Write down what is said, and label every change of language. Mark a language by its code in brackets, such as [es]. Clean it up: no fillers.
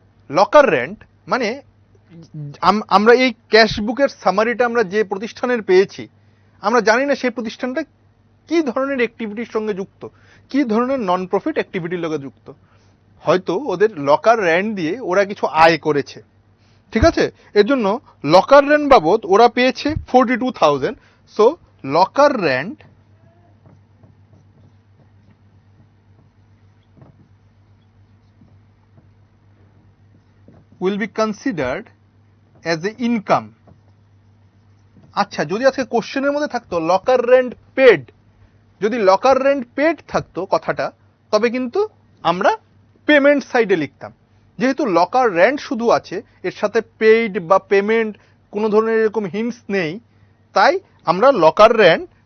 [bn] Locker rent মানে আমরা এই ক্যাশ বুকের সামারিটা আমরা যে প্রতিষ্ঠানের পেয়েছি আমরা জানি না সেই প্রতিষ্ঠানটা কি ধরনের অ্যাক্টিভিটির সঙ্গে যুক্ত, কি ধরনের নন প্রফিট অ্যাক্টিভিটির সঙ্গে যুক্ত। হয়তো ওদের লকার রেন্ট দিয়ে ওরা কিছু আয় করেছে, ঠিক আছে? এর জন্য লকার রেন্ট বাবদ ওরা পেয়েছে 42,000। [en] So locker rent will be considered as a income. [bn] আচ্ছা, যদি আজকে কোশ্চেনের মধ্যে থাকতো লকার রেন্ট পেড, যদি লকার রেন্ট পেড থাকতো কথাটা, তবে কিন্তু আমরা পেমেন্ট সাইডে লিখতাম। যেহেতু লকার রেন্ট শুধু আছে, এর সাথে পেইড বা পেমেন্ট কোনো ধরনের এরকম হিন্টস নেই, তাই আমরা লকার রেন্ট